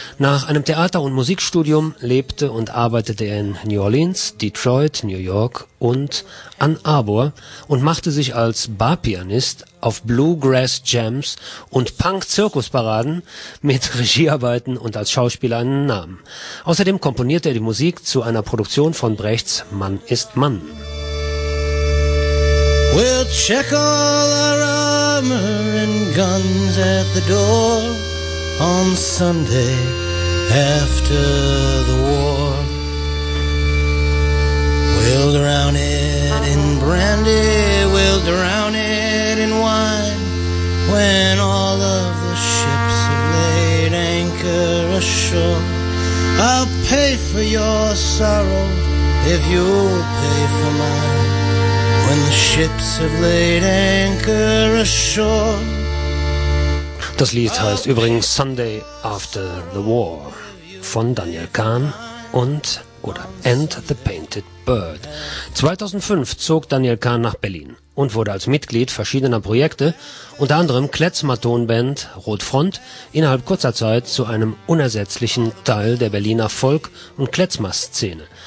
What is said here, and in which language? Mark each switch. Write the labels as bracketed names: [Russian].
[German] Nach einem Theater- und Musikstudium lebte und arbeitete er in New Orleans, Detroit, New York und Ann Arbor und machte sich als Barpianist auf Bluegrass Jams und Punk-Zirkusparaden mit Regiearbeiten und als Schauspieler einen Namen. Außerdem komponierte er die Musik zu einer Produktion von Brechts »Mann ist Mann«. [English] We'll check all our armor and guns at the door on Sunday after the war. We'll drown it in brandy, we'll drown it in wine when all of the ships have laid anchor ashore. I'll pay for your sorrow if you'll pay for mine. When the ships have laid anchor ashore. [German] Das Lied heißt übrigens Sunday After the War von Daniel Kahn und oder And the Painted Bird. 2005 zog Daniel Kahn nach Berlin und wurde als Mitglied verschiedener Projekte, unter anderem Klezmer Tonband Rotfront, innerhalb kurzer Zeit zu einem unersetzlichen Teil der Berliner Folk- und Klezmer-Szene.